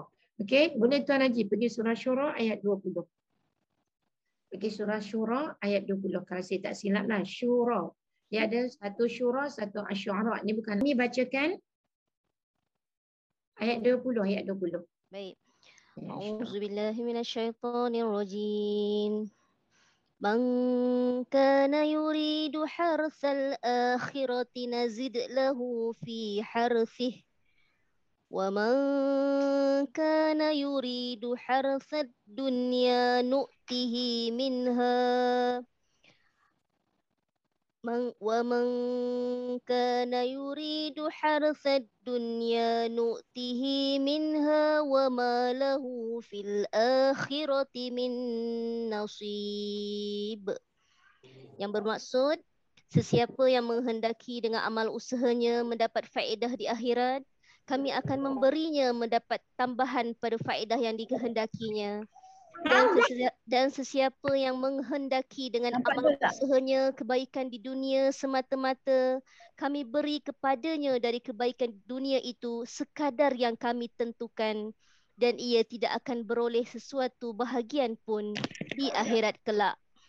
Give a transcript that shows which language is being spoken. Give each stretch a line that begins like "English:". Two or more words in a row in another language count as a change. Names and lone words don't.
Malay: Okey, boleh Tuan Haji pergi surah Syura ayat 20. Pergi surah Syura ayat 20. Kalau saya tak silap lah, Syura. Dia ada satu Syura, satu Asy'ara. Ini bukan kami bacakan ayat 20, ayat 20. Baik.
Arabic: أعوذ بالله من الشيطان الرجيم. من كان يريد حرث الآخرة نزد له في حرثه. ومن كان يريد حرث الدنيا نؤته منها. ومن كان يريد حرث الدنيا نؤته منها وما له في الآخرة من نصيب.
Malay: Yang bermaksud, sesiapa yang menghendaki dengan amal usahanya mendapat faedah di akhirat, kami akan memberinya mendapat tambahan pada faedah yang dikehendakinya. Dan sesiapa yang menghendaki dengan amal usahanya kebaikan di dunia semata-mata, kami beri kepadanya dari kebaikan dunia itu sekadar yang kami tentukan, dan ia tidak akan beroleh sesuatu bahagian pun di akhirat kelak.